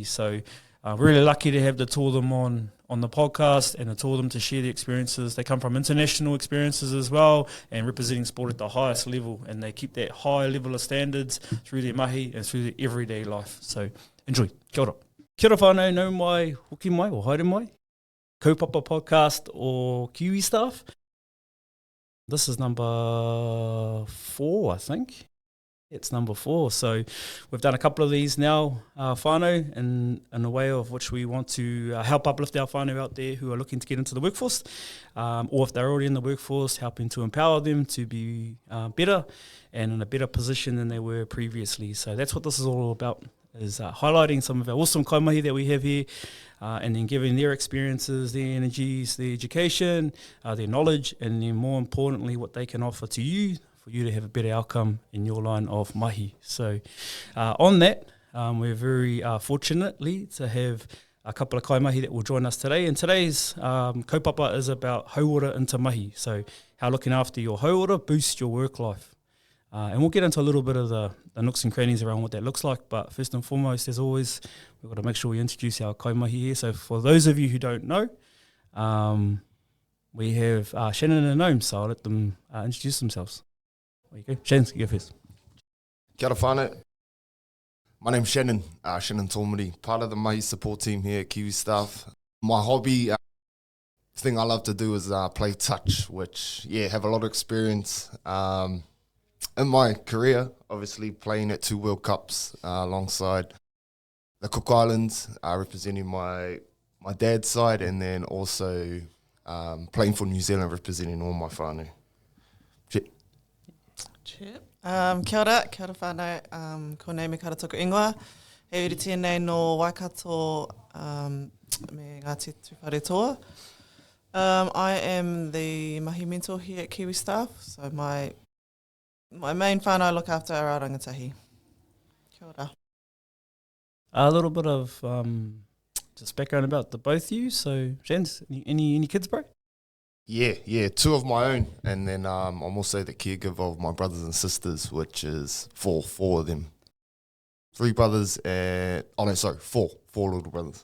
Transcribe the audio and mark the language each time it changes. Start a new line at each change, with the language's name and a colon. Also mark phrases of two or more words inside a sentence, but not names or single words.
English: So really lucky to have the two of them on the podcast and the two of them to share the experiences. They come from international experiences as well and representing sport at the highest level, and they keep that high level of standards through their mahi and through their everyday life. So enjoy.
Māori: Kia ora. Kia ora whānau, nau mai, hoki mai or haere mai.
English: Kaupapa podcast or Kiwi staff. This is number 4, I think. It's number 4. So we've done a couple of these now, whānau, in a way of which we want to help uplift our whānau out there who are looking to get into the workforce, or if they're already in the workforce, helping to empower them to be better and in a better position than they were previously. So that's what this is all about, is highlighting some of our awesome kai-mahi that we have here, and then giving their experiences, their energies, their education, their knowledge, and then more importantly what they can offer to you for you to have a better outcome in your line of mahi. So on that, we're very fortunately to have a couple of kai-mahi that will join us today. And today's kaupapa is about Hauora into mahi. So how looking after your Hauora boosts your work life. And we'll get into a little bit of the nooks and crannies around what that looks like. But first and foremost, as always, we've got to make sure we introduce our kai-mahi here. So for those of you who don't know, we have Shannon and Noam, so I'll let them introduce themselves. There you go. Shannon, you go first.
Māori: Kia ora whānau.
English: My name's Shannon, Shannon Tomori, part of the Mahi support team here at Kiwi Staff. My hobby, thing I love to do is play touch, which, have a lot of experience in my career, obviously playing at 2 World Cups alongside the Cook Islands, representing my dad's side, and then also playing for New Zealand, representing all my whānau.
Māori: Kia ora whānau, ko nei me karatuku ingoa. He uri tēnei no Waikato me Ngāti Tuwhare Toa.
English: I am the mahi mentor here at Kiwi Staff, so my main whānau I look after are our rangatahi.
Māori: Kia ora.
English: A little bit of just background about the both of you. So, Jens, any kids, bro? Yeah, 2 of my own, and then I'm also the caregiver of my brothers and sisters, which is 4 of them. 3 brothers and 4 little brothers.